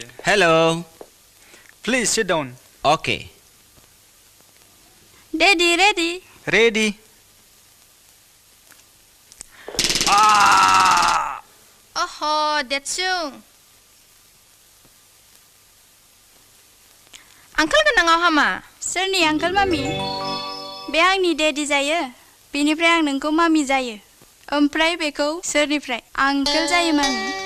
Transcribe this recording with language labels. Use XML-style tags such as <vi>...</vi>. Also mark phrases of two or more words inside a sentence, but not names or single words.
<en>Hello. Please sit down. Okay. Daddy, ready? Ready?</en> <brx>अहो देतसुं आंखाल गोनाङाव हामा सोरनि आंकोल मामि बे आंनि डेडि जायो बेनिफ्राय आं नोंखौ मामि जायो ओमफ्राय बेखौ सोरनिफ्राय आंकोल जायो मामि</brx>